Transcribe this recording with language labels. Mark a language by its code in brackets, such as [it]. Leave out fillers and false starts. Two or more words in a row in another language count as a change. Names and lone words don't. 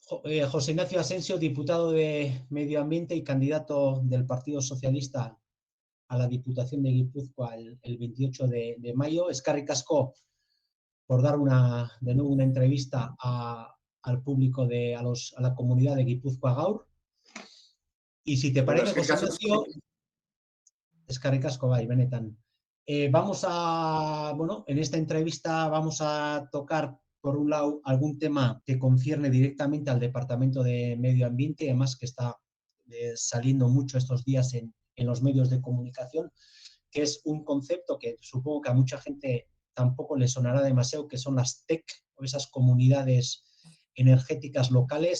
[es] José Ignacio Asensio, diputado de Medio Ambiente y candidato del Partido Socialista a la Diputación de Guipúzcoa el 28 de mayo. [eu] Eskerrik asko [es] por dar de nuevo una entrevista al público, a la comunidad de Guipúzcoa Gaur. Y si te parece, José Ignacio, [eu] eskerrik asko, bai, benetan. [es] En esta entrevista vamos a tocar, por un lado, algún tema que concierne directamente al Departamento de Medio Ambiente, además que está saliendo mucho estos días en los medios de comunicación, que es un concepto que supongo que a mucha gente tampoco le sonará demasiado, que son las TEC, o esas comunidades energéticas locales.